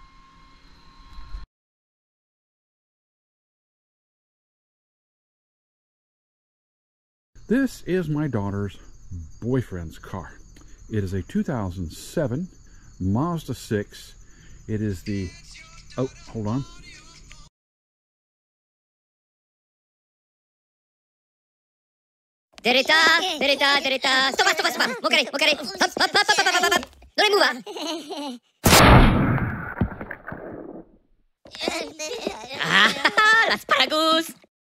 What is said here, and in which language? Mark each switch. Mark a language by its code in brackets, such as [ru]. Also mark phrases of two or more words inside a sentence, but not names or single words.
[en] This is my daughter's boyfriend's car. It is a 2007 Mazda 6. It is the... Oh, hold on. Derita, derita, derita. Stop, stop, stop. Okay, okay. Hop, hop, hop, hop, hop, hop. Don't move. Ah, las paragus.